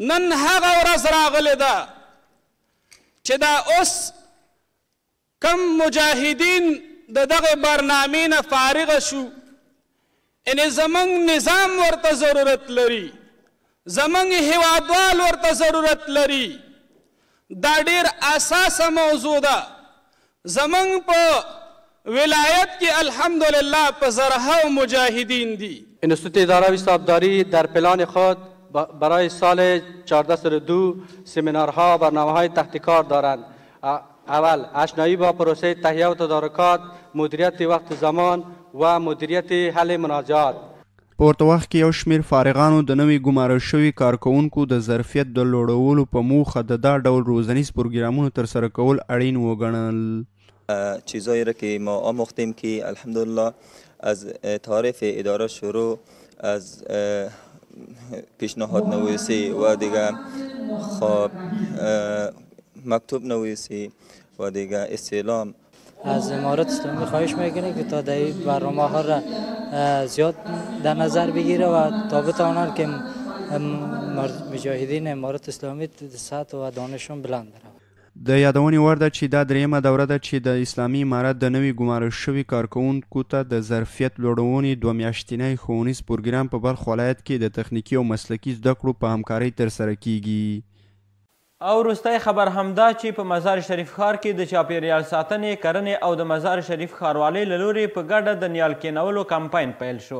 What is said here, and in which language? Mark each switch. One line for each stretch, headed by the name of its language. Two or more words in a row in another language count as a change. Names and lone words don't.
Pashto: نن هغه ورځ راغلې ده چې دا اوس کم مجاهدین د دغه برنامې نه فارغ شو، یعنې زموږ نظام ورته ضرورت لري، زموږ هیوادوال ورته ضرورت لري. دا ډېر اساسه موضوع ده. زموږ په ولایت کې الحمدلله په زرهاو مجاهدین دي.
Persian: انستیتوت اداره حسابداری در پلان خود برای سال 1402 سمینارها و برنامه‌های تحت کار دارند. اول آشنایی با پروسه تهیه و تدارکات، مدیریت وقت زمان و مدیریت حل مناجات.
Pashto: په ورته وخت کې یو شمیر فارغانو د نوي ګمارل شوي کارکوونکو د ظرفیت د لوړولو په موخه د دا ډول روزنیز پروګرامونو ترسره کول اړین وګڼل.
Persian: چیزایی را که ما آموختیم که الحمدلله از تعریف اداره شروع، از پیشنهاد نویسی و دیگه خب مکتوب نویسی و دیگه استعلام. از امارت اسلامی خواهش میکنیم که تا در برنامه ها را زیاد در نظر بگیره و تا بتوانند که مجاهدین امارت اسلامی سطح و دانششون بلند بره.
Pashto: د یادونې وړ ده چې دا دریمه دوره ده چې د اسلامي امارت د نوي ګمارل شوي کارکوونکو ته د ظرفیت لوړونې 2 میاشتنی ښوونیز پروګرام په بلخ ولایت کې د تخنیکي او مسلکي زده کړو په همکارۍ ترسره کیږي. او وروستی خبر همدا چې په مزار شریف ښار کې د چاپیریال ساتنې، کرنې او د مزار شریف ښاروالۍ له لورې په ګډه د نیال کینولو کمپاین پیل شو.